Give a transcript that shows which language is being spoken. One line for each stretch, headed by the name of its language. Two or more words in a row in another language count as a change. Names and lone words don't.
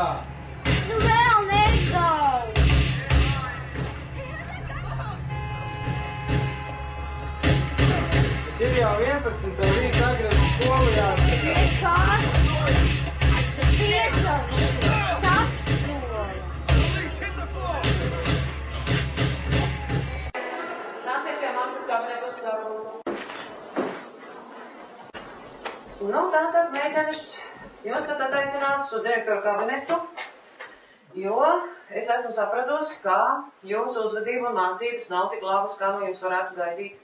Latvian: Nu vēl nedaudz. Bet ir jau 11, tev rīt agri uz skolu jāsaka. Nekas. Piecauksies. Sapsola.
English: Police, hit the floor!
Latvian: Nāciet pie manas uz kabinetu uz sarunu. Nu, tātad, meitenes, jūs esat attaicinātas uz direktoru kabinetu, jo es esmu sapratusi, ka jūsu uzvedība un mācības nav tik labas, kā no jums varētu gaidīt.